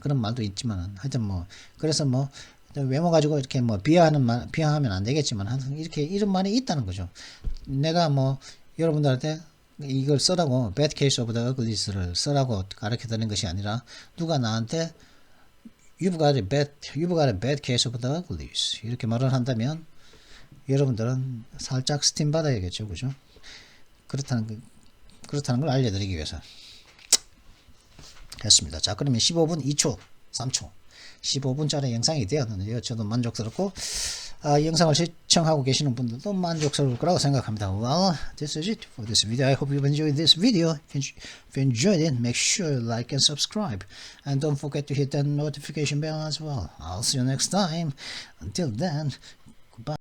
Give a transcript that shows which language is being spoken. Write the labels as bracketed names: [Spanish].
[Korean] 그런 말도 있지만 하여튼 그래서 외모 가지고 이렇게 비하하면 안 되겠지만 항상 이렇게 이런 말이 있다는 거죠. 내가 여러분들한테 이걸 쓰라고 [English] bad case of the uglies [Korean] 를 쓰라고 가르쳐 드리는 것이 아니라 누가 나한테 [English] You've got a bad case of the uglies. [Korean] 이렇게 말을 한다면 여러분들은 살짝 스팀 받아야겠죠, 그죠? 그렇다는 걸 알려드리기 위해서 했습니다. 자, 그러면 15분 2초, 3초, 15분짜리 영상이 되었는데요. 저도 만족스럽고, 영상을 시청하고 계시는 분들도 만족스러울 거라고 생각합니다. [English] Well, this is it for this video. I hope you've enjoyed this video. If you enjoyed it, make sure you like and subscribe. And don't forget to hit that notification bell as well. I'll see you next time. Until then, goodbye.